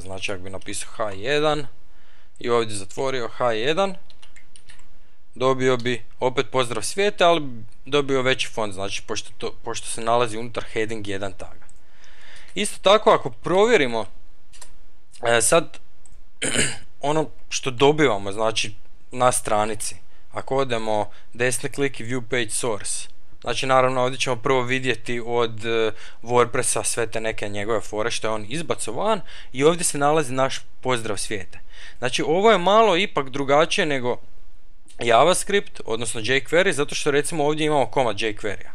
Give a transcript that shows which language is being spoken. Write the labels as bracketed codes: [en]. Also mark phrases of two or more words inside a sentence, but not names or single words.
[hr] Znači ako bi napisao h1 i ovdje zatvorio h1, dobio bi opet pozdrav svijeta, ali dobio veći font, znači pošto se nalazi unutar heading 1 taga. Isto tako ako provjerimo sad ono što dobivamo, znači na stranici, ako odemo desni klik i [en] view page source, [hr] znači naravno ovdje ćemo prvo vidjeti od WordPressa sve te neke njegove fore što je on izbacio van i ovdje se nalazi naš pozdrav svijete. Znači ovo je malo ipak drugačije nego JavaScript, odnosno jQuery, zato što recimo ovdje imamo komad jQuery-a.